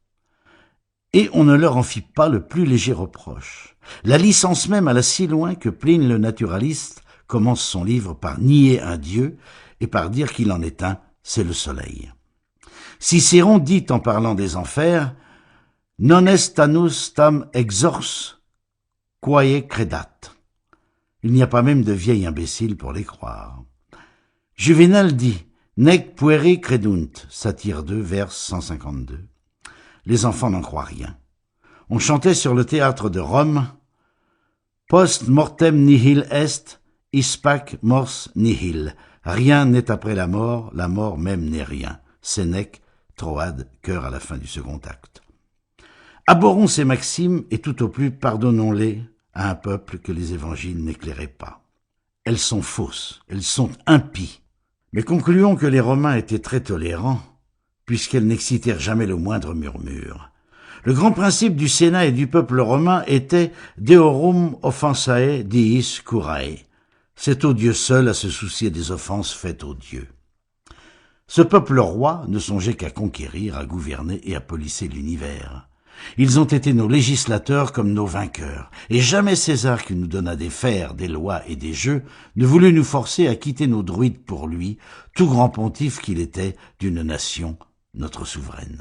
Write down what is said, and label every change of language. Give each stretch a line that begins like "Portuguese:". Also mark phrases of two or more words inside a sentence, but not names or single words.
French: Et on ne leur en fit pas le plus léger reproche. La licence même alla si loin que Pline le naturaliste commence son livre par nier un dieu et par dire qu'il en est un, c'est le soleil. Cicéron dit en parlant des enfers
Latin: « Non est annus tam exors quae credat ».
French: Il n'y a pas même de vieil imbécile pour les croire. Juvénal dit «
Latin: Nec pueri credunt »,
French: Satire 2, vers 152. Les enfants n'en croient rien. On chantait sur le théâtre de Rome «
Latin: Post mortem nihil est, ispac mors nihil ».
French: Rien n'est après la mort même n'est rien. Sénèque, Troade, chœur à la fin du second acte. Abhorrons ces maximes et tout au plus pardonnons-les à un peuple que les évangiles n'éclairaient pas. Elles sont fausses, elles sont impies. Mais concluons que les Romains étaient très tolérants, puisqu'elles n'excitèrent jamais le moindre murmure. Le grand principe du Sénat et du peuple romain était «
Latin: Deorum offensae diis curae ».
French: C'est au Dieu seul à se soucier des offenses faites aux dieux. Ce peuple roi ne songeait qu'à conquérir, à gouverner et à polisser l'univers. Ils ont été nos législateurs comme nos vainqueurs, et jamais César, qui nous donna des fers, des lois et des jeux, ne voulut nous forcer à quitter nos druides pour lui, tout grand pontife qu'il était d'une nation, notre souveraine.